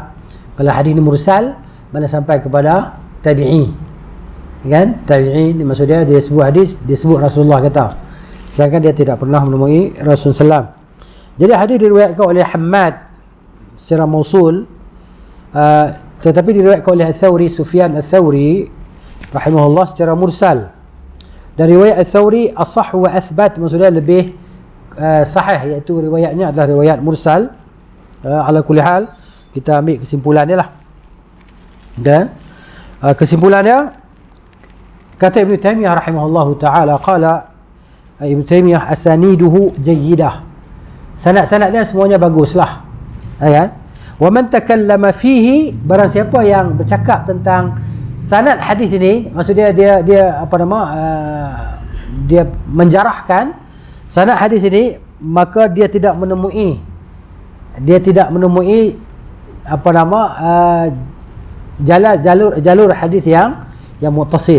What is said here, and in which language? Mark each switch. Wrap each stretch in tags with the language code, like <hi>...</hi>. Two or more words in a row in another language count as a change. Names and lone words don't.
<ms>Kalau hadis ni mursal mana sampai kepada tabi'i, kan? Tabi'i ni maksudnya dia sebut hadis, dia sebut Rasulullah kata, sedangkan dia tidak pernah menemui Rasulullah SAW. Jadi hadis diriwayatkan oleh Hammad secara mausul, tetapi diriwayatkan oleh Al-Thawri, Sufyan Al-Thawri rahimahullah, secara mursal. Dan riwayat Al-Thawri</ms> <ar>أصح وأثبت,</ar> <ms>maksudnya lebih sahih, iaitu riwayatnya adalah riwayat mursal.</ms> <ar>على كل حال,</ar> <ms>kita ambil kesimpulannya lah. Dan kesimpulannya, kata Ibn Taymiyah</ms> <ar>رحمه الله تعالى, قال ابن تيمية أسانيده جيدة,</ar> <ms>sanad-sanad dia semuanya baguslah, kan?</ms> <ar>ومن تكلم فيه,</ar> <ms>barang siapa yang bercakap tentang sanad hadis ini, maksudnya dia apa nama, dia menjarahkan sanad hadis ini, maka dia tidak menemui apa nama jalur hadis yang muttasil.</ms>